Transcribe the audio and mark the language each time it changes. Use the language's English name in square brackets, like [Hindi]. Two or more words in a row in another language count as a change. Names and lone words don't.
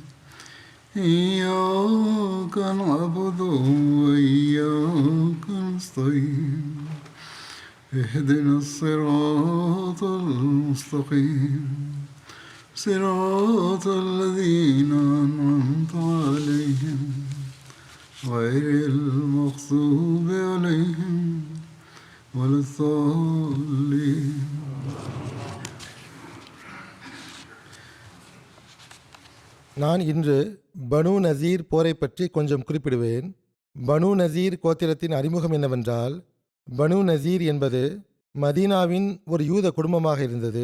[Arabic] إياك نعبد وإياك نستعين اهدنا الصراط المستقيم صراط الذين أنعمت عليهم غير المغضوب عليهم ولا الضالين. [Tamil] நான் இன்று பனு நசீர் போரை பற்றி கொஞ்சம் குறிப்பிடுவேன். பனு நசீர் கோத்திரத்தின் அறிமுகம் என்னவென்றால், பனு நசீர் என்பது மதீனாவின் ஒரு யூத குடும்பமாக இருந்தது.